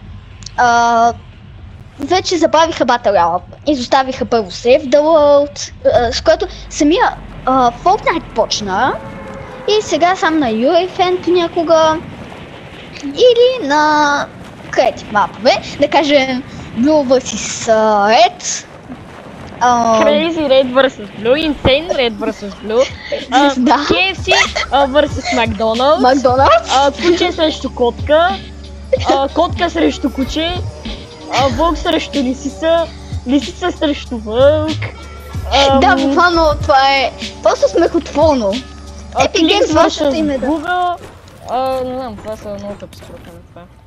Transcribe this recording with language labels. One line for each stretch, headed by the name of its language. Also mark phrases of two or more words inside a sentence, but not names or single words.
Bulgarian: вече забавиха Battle Royale. Изоставиха първо Save the World, с което самия Fortnite почна. И сега сам на UEFN понякога. Или на Creative мапове, да кажем Blue vs Red. Crazy Red vs Blue, Insane Red vs Blue, KFC vs McDonald's, куче срещу котка, котка срещу куче, вълк срещу лисица, лисица срещу вълк. Да, буквално това е просто смехотворно. Epic Games вашето име, да. Google, не знам, това са много тъпи според мен това.